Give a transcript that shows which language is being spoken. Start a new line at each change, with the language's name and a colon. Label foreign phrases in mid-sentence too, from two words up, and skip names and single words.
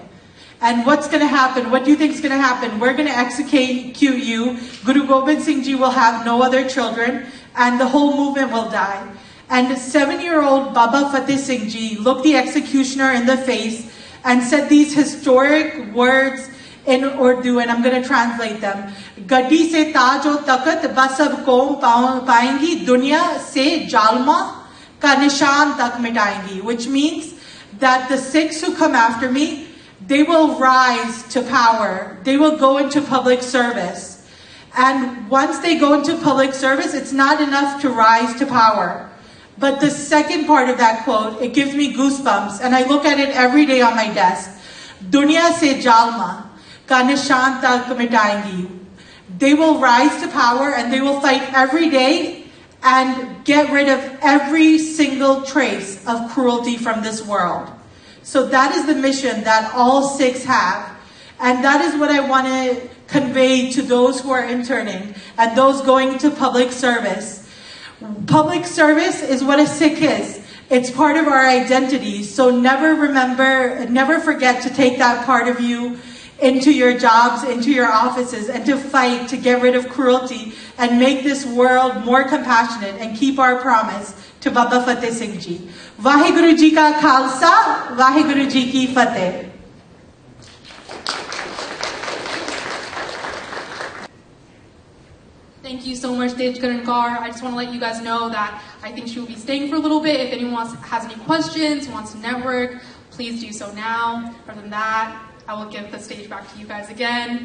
English: And what's going to happen? What do you think is going to happen? We're going to execute you. Guru Gobind Singh Ji will have no other children, and the whole movement will die. And 7-year-old Baba Fateh Singh Ji looked the executioner in the face and said these historic words in Urdu, and I'm going to translate them.
Urdu: گدی سے تاج و تخت بس اب قوم پائے گی، دنیا سے ظالموں کا نشان تک مٹائے گی,
English: which means that the Sikhs who come after me, they will rise to power. They will go into public service. And once they go into public service, it's not enough to rise to power. But the second part of that quote, it gives me goosebumps, and I look at it every day on my desk.
Urdu: دنیا سے ظالموں کا نشان تک مٹائے گی.
English: They will rise to power, and they will fight every day and get rid of every single trace of cruelty from this world. So that is the mission that all Sikhs have. And that is what I want to convey to those who are interning and those going into public service. Public service is what a Sikh is. It's part of our identity. So never forget to take that part of you into your jobs, into your offices, and to fight to get rid of cruelty and make this world more compassionate and keep our promise to Baba Fateh Singh Ji.
Punjabi: ਵਾਹਿਗੁਰੂ ਜੀ ਕਾ ਖ਼ਾਲਸਾ, ਵਾਹਿਗੁਰੂ ਜੀ ਕੀ ਫ਼ਤਹਿ.
English: Thank you so much, Langar. I just want to let you guys know that I think she will be staying for a little bit. If anyone has any questions, wants to network, please do so now. Other than that, I will give the stage back to you guys again.